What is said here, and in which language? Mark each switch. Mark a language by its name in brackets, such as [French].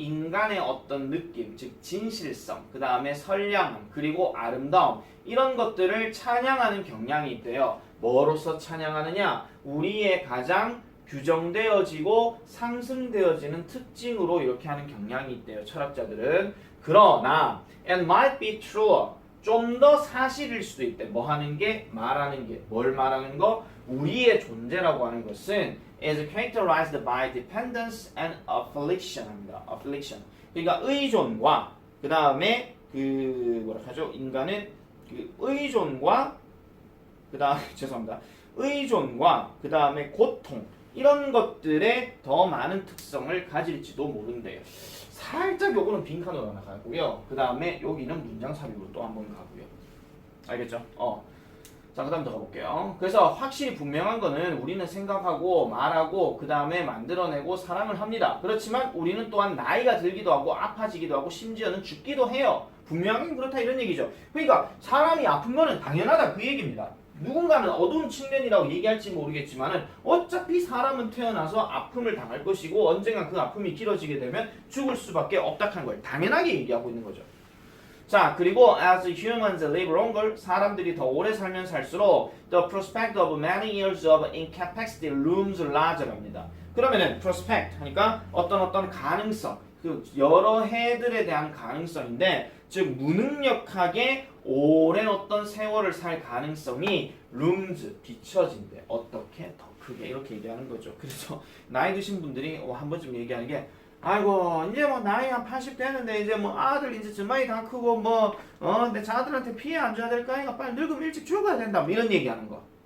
[Korean] 인간의 어떤 느낌, 즉 진실성, 그 다음에 선량함, 그리고 아름다움, 이런 것들을 찬양하는 경향이 있대요. 뭐로서 찬양하느냐? 우리의 가장 규정되어지고 상승되어지는 특징으로 이렇게 하는 경향이 있대요. 철학자들은. 그러나 [English] and might be true, [Korean] 좀 더 사실일 수도 있대. 뭐 하는 게? 말하는 게. 뭘 말하는 거? 우리의 존재라고 하는 것은 [English] is characterized by dependence and affliction [Korean] 합니다. [English] affliction. [Korean] 그러니까 의존과 그 다음에 인간은 의존과 그 다음에 죄송합니다. 의존과 그 다음에 고통, 이런 것들에 더 많은 특성을 가질지도 모른대요. 살짝 요거는 빈칸으로 하나 가고요. 그 다음에 여기는 문장 삽입으로 또 한번 가고요. 알겠죠? 자, 그 다음 더 가볼게요. 그래서 확실히 분명한 거는 우리는 생각하고 말하고 그 다음에 만들어내고 사랑을 합니다. 그렇지만 우리는 또한 나이가 들기도 하고 아파지기도 하고 심지어는 죽기도 해요. 분명히 그렇다 이런 얘기죠. 그러니까 사람이 아픈 거는 당연하다 그 얘기입니다. 누군가는 어두운 측면이라고 얘기할지 모르겠지만은 어차피 사람은 태어나서 아픔을 당할 것이고 언젠가 그 아픔이 길어지게 되면 죽을 수밖에 없다는 걸 당연하게 얘기하고 있는 거죠. 자, 그리고 [English] as humans live longer, [Korean] 사람들이 더 오래 살면 살수록 [English] the prospect of many years of incapacity looms larger [Korean] 합니다. 그러면은 prospect 하니까 어떤 가능성, 그 여러 해들에 대한 가능성인데, 즉 무능력하게 오랜 어떤 세월을 살 가능성이 looms, 비춰진대. 어떻게? 더 크게 이렇게 얘기하는 거죠. 그래서 나이 드신 분들이 한 번쯤 얘기하는 게 아이고 이제 뭐 나이 한 80 됐는데 이제 뭐 아들 이제 주말이 다 크고 내 자들한테 피해 안 줘야 될까 하니까 빨리 늙으면 일찍 죽어야 된다 뭐 이런 얘기하는 거.